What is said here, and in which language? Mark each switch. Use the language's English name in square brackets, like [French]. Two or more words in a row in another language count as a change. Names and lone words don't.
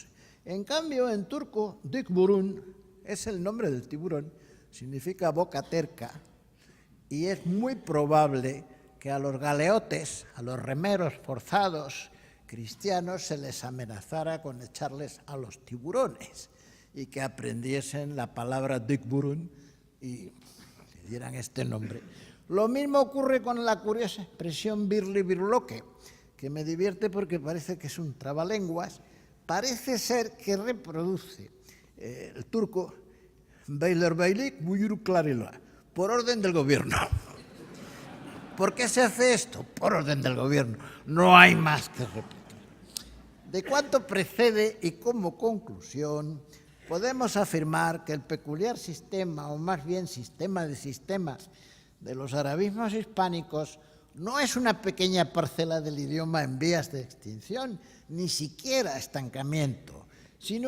[Spanish] En cambio, en turco, dikburun es el nombre del tiburón, significa boca terca, y es muy probable que a los galeotes, a los remeros forzados cristianos, se les amenazara con echarles a los tiburones y que aprendiesen la palabra dikburun y le dieran este nombre. Lo mismo ocurre con la curiosa expresión birli birloque, que me divierte porque parece que es un trabalenguas. Parece ser que reproduce el turco [Turkish] Beylerbeylik buyuruk clarila, [Spanish] por orden del gobierno. ¿Por qué se hace esto? Por orden del gobierno. No hay más que repetir. De cuanto precede y como conclusión, podemos afirmar que el peculiar sistema, o más bien sistema de sistemas, de los arabismos hispánicos no es una pequeña parcela del idioma en vías de extinción, ni siquiera estancamiento, sino